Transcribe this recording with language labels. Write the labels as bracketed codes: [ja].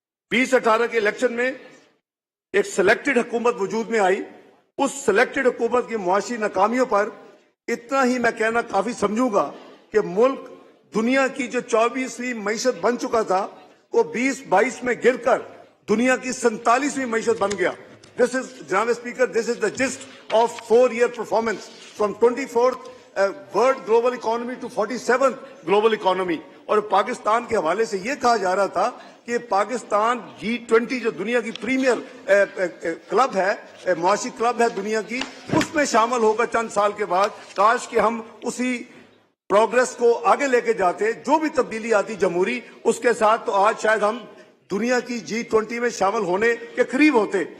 [ur] 2018 کے الیکشن میں ایک سلیکٹڈ حکومت وجود میں آئی. اس سلیکٹڈ حکومت کی معاشی ناکامیوں پر اتنا ہی میں کہنا کافی سمجھوں گا کہ ملک دنیا کی جو 24ویں معیشت بن چکا تھا وہ 2022 میں گر کر دنیا کی 47ویں معیشت بن گیا. [en] This is, [ur] جناب speaker, [en] this is the gist of 4-year performance from 24th world global economy to 47th global economy. [ur] اور پاکستان کے حوالے سے یہ کہا جا رہا تھا کہ پاکستان G20 جو دنیا کی پریمیئر کلب ہے, معاشی کلب ہے دنیا کی, اس میں شامل ہوگا چند سال کے بعد. کاش کہ ہم اسی پروگرس کو آگے لے کے جاتے, جو بھی تبدیلی آتی جمہوری اس کے ساتھ, تو آج شاید ہم دنیا کی G20 میں شامل ہونے کے قریب ہوتے.